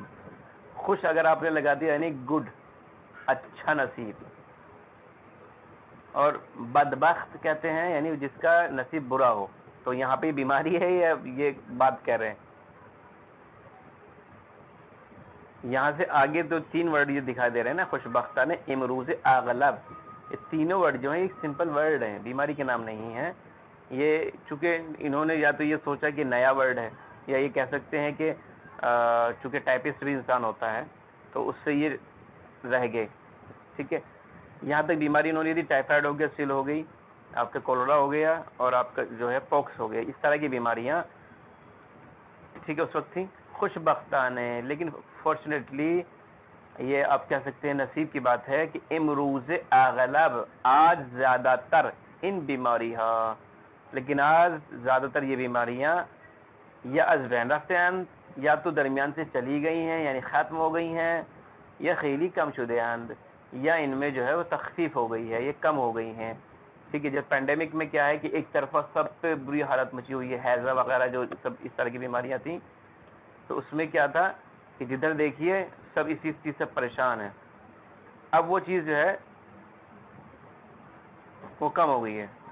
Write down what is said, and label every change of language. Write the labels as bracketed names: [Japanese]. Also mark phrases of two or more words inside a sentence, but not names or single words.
[Urdu] خوش اگر آپ نے لگا دیا یعنی گڈ، اچھا نصیب، اور بدبخت کہتے ہیں یعنی جس کا نصیب برا ہو، تو یہاں پہ بیماری ہے یا یہ بات کہہ رہے ہیں؟ یہاں سے آگے تو تین ورڈ یہ دکھائی دے رہے ہیں نا، [Persian] خوش بختانے، امروز، اغلب، [Urdu] یہ تینوں ورڈ جو ہیں ایک [English] simple word [Urdu] ہیں، بیماری کے نام نہیں ہیں یہ، چونکہ انہوں نے یا تو یہ سوچا کہ نیا ورڈ ہے، یا یہ کہہ سکتے ہیں کہ چونکہ ٹائپسٹ بھی انسان ہوتا ہے تو اس سے یہ رہ گئے، ٹھیک ہے۔ یہاں تک بیماری انہوں نے دی، ٹائیفائڈ ہو گیا، سل ہو گئی، آپ کا کولرا ہو گیا اور آپ کا جو ہے پوکس ہو گیا، اس طرح کی بیماریاں ٹھیک ہے اس وقت تھیں خوش بختانہ. لیکن فارچونیٹلی یہ آپ کہہ سکتے ہیں نصیب کی بات ہے کہ [Persian] امروز اغلب [Urdu] آج زیادہ تر ان بیماری لیکن آج زیادہ تر یہ بیماریاں یا [Persian] از بین رفتے [Urdu] ہیں یا تو درمیان سے چلی گئی ہیں یعنی ختم ہو گئی ہیں، [Persian] یا خیلی کم شدہ اند [Urdu] یا ان میں جو ہے وہ تخفیف ہو گئی ہے، یہ کم ہو گئی ہیں. ٹھیک ہے. جب پینڈیمک میں کیا ہے کہ ایک طرفہ سب پہ بری حالت مچی ہوئی ہے، ہیضہ وغیرہ جو سب اس طرح کی بیماریاں تھیں، تو اس میں کیا تھا کہ جدھر دیکھیے سب اسی چیز سے پریشان ہیں. اب وہ چیز جو ہے وہ کم ہو گئی ہے.